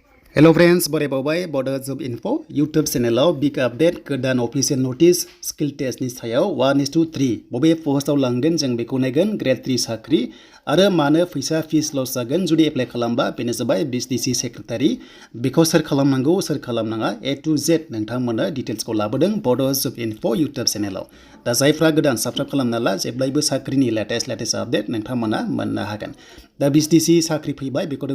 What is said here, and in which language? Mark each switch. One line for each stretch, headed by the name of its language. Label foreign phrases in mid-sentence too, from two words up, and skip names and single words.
English: Hello friends,
Bodo: boday Bodo Job Info YouTube channel
English: big update
Bodo: godan
English: official notice skill test
Bodo: ni sayaw 1:3 bobe postaw langgan jeng beku naiggan Gr-3 sakri आरो मानो फैसा फीस लस जागोन जुदि एप्लाइ खालामबा बेनो जाबाय BTC सेक्रेटारि बेखौ सोर खालामनांगौ सोर खालामनाङा
English: A to Z
Bodo: नोंथांमोना डिटेल्सखौ लाबोदों बड' जब इनफो इउट्युब चेनेलाव दा जायफ्रा गोदान साबस्क्राइब खालामना ला जेब्लायबो साख्रिनि
English: latest update
Bodo: नोंथांमोना मोननो हागोन दा BTC साख्रि फैबाय बेखौथ'